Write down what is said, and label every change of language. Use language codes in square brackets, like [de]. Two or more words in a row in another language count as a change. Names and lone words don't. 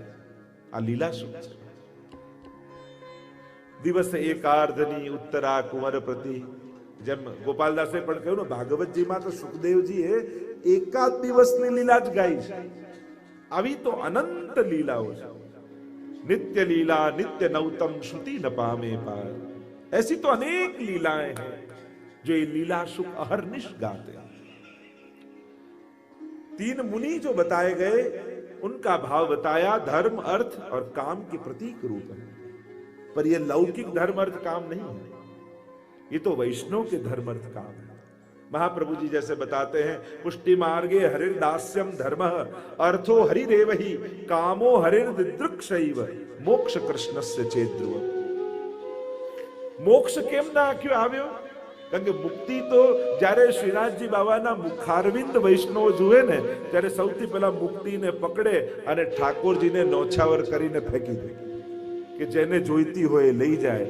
[gu] આ લીલા સુખ છે. દિવસે એકાર્ધની ઉત્તરા કુંવર પ્રતિ, જેમ ગોપાલદાસે પણ કહ્યું ને, ભાગવતજીમાં તો સુખદેવજીએ એકાદ દિવસની લીલા જ ગાઈ છે. આવી તો અનંત લીલાઓ છે. નિત્ય લીલા નિત્ય નવતમ શ્રુતિ ન પામે પાર. [hi] ऐसी तो अनेक लीलाएं हैं जो ये लीला सुख अहर्निश गाते हैं. तीन मुनि जो बताए गए उनका भाव बताया धर्म, अर्थ और काम के प्रतीक रूप है. पर ये लौकिक धर्म, अर्थ, काम नहीं है. ये तो वैष्णव के धर्म, अर्थ, काम है. महाप्रभु जी जैसे बताते हैं, [sa] पुष्टि मार्गे हरिर्दास्यम धर्म अर्थो हरिरेव ही कामो हरिर्दिदृक्षैव मोक्ष कृष्णस्य चेद्रुव. [gu] મોક્ષ કેમ ના આખ્યો આવ્યો? કારણ કે મુક્તિ તો જ્યારે શ્રીનાથજી બાબાના મુખારવિંદ વૈષ્ણવ જુએ ને, ત્યારે સૌથી પહેલા મુક્તિને પકડે અને ઠાકોરજીને નોછાવર કરીને ફેંકી દે કે જેને જોઈતી હોય લઈ જાય.